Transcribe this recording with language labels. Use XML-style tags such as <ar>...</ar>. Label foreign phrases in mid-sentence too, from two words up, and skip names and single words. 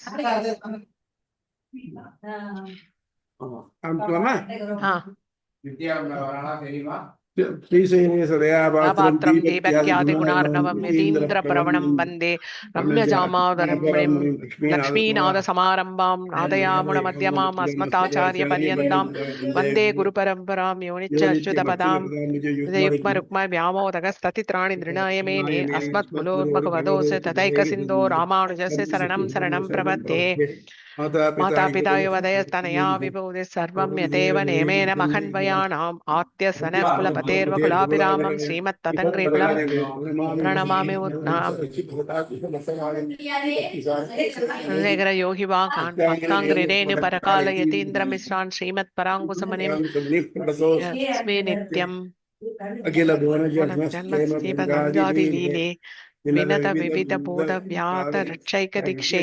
<sa>पात्रम् दीपक्यादि गुणार्णवम् यतीन्द्र प्रवणम् वन्दे रम्यजामातरम् मुनिम् लक्ष्मीनाथ समारम्भाम् नाथयामुन मध्यमाम् अस्मदाचार्य पर्यन्ताम् वन्दे गुरु परम्पराम् योनिच्च अच्युतपदाम् विजयुग्म रुक्म व्यामोदकस्ततित्राणि तृणाय मेने अस्मत् कुलोर्मकवतोस् तदैक सिन्धो रामानुजस्य चरणम् शरणम् प्रपद्ये माता पिता युवदयस्तनया विभूति सर्वं यतेव नेमेन महन्वयानाम् आद्य सनः कुलपतेर्वकुलाभिरामं श्रीमत्ततङ्ग्रीकुलं प्रणमामि उत्नाम योगिवाकान् भक्ताङ्ग्रिरेणु परकाल यतीन्द्रमिश्रान् श्रीमत्पराङ्कुशमुनिं यस्मै नित्यम् अखिल भुवनजन्मस्थीपदञ्जादिलीले विनत विविध बोध व्यात रक्षैक दीक्षे</sa>